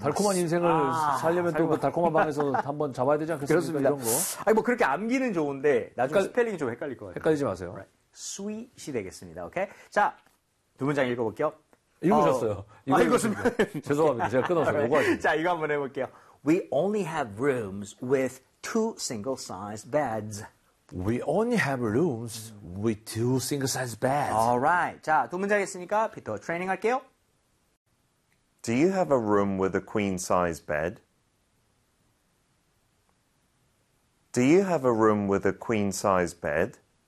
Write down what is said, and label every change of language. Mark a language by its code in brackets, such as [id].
[ko] 달콤한 뭐, 인생을 아, 살려면 또 그 달콤한 방에서 한번 잡아야 되지 않겠습니까? 그렇습니다. 이런 거. 아니 뭐 그렇게 암기는 좋은데 나중에 헷갈리, 스펠링이 좀 헷갈릴 것 같아요. 헷갈리지 마세요. Right. 스위트 되겠습니다. 오케이. 자, 두 문장 읽어볼게요. 읽으셨어요. 이거 읽었습니다. 죄송합니다. 제가 끊어서 요구하십니다. 자, 이거 한번 해볼게요. [en] We only have rooms with two single size beds. We only have rooms with two single size beds. Alright. [ko] 자, 두 문장 있으니까 피터 트레이닝 할게요. [en] Do you have a room with a queen size bed? Do you have a room with a queen size bed?